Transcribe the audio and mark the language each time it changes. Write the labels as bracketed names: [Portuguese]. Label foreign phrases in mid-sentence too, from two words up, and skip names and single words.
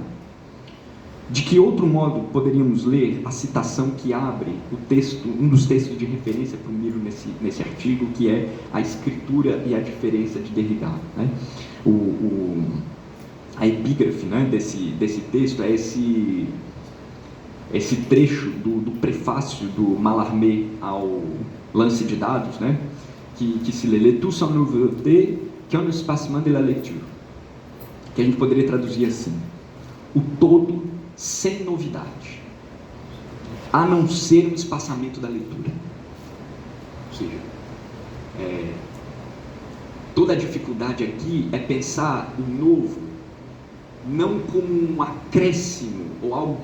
[Portuguese] De que outro modo poderíamos ler a citação que abre o texto, um dos textos de referência para o Miro nesse artigo, que é a escritura e a diferença de Derrida. A epígrafe desse texto é esse trecho do prefácio do Mallarmé ao Lance de Dados, que se lê: « [French] Tout sans nouveauté qu'un espacement de la lecture », [Portuguese] que a gente poderia traduzir assim: o todo sem novidade, a não ser um espaçamento da leitura. Ou seja, toda a dificuldade aqui é pensar o novo não como um acréscimo ou algo